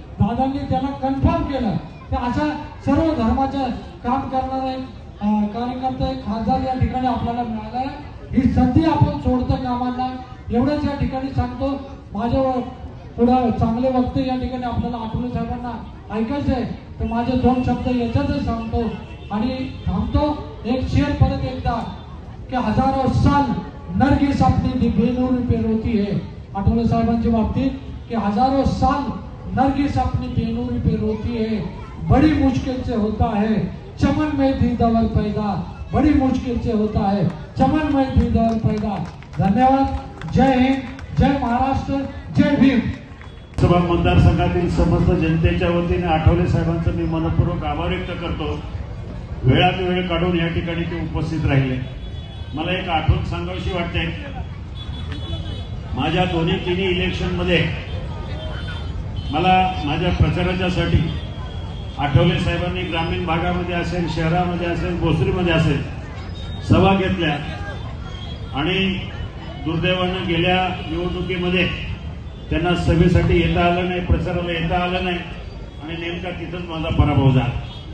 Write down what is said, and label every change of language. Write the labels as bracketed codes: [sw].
[mr] दादांनी त्याला कन्फर्म केलं. तर अशा सर्व धर्माचं काम करणारे कार्यकर्ते खासदार या ठिकाणी आपल्याला मिळाला आहे. ही संधी आपण सोडतो कामांना, एवढंच या ठिकाणी सांगतो. माझ्यावर पुढे चांगले वक्ते या ठिकाणी आपल्याला आठवले साहेबांना ऐकायचं आहे, तर माझे 2 शब्द याच्यातच सांगतो आणि थांबतो. एक शेर परत एकदा [hi] की हजारों साल नरगिस अपनी बेनूर पे रोती है. [mr] आठवले साहेबांच्या बाबतीत की [hi] हजारों साल नरगिस अपनी बेनूर पे रोती है, बड़ी मुश्किल से होता है चमन में दीदार पैदा, बड़ी मुश्किल से होता है चमन में दीदार पैदा. [mr] धन्यवाद. जय हिंद, जय महाराष्ट्र, जय भीम. सभा मतदारसंघातील समस्त जनतेच्या वतीने आठवले साहेबांचं मी मनपूर्वक आभार व्यक्त करतो. वेळात वेळ काढून या ठिकाणी ते उपस्थित राहिले. मला एक आठवण सांगावीशी वाटते, माझ्या दोन्ही इलेक्शनमध्ये मला माझ्या प्रचाराच्यासाठी आठवले साहेबांनी ग्रामीण भागामध्ये असेल, शहरामध्ये असेल, भोसरीमध्ये असेल सभा घेतल्या आणि दुर्दैवानं गेल्या निवडणुकीमध्ये त्यांना सभेसाठी येता आलं नाही, प्रचाराला येता आलं नाही आणि नेमका तिथंच माझा पराभव झाला.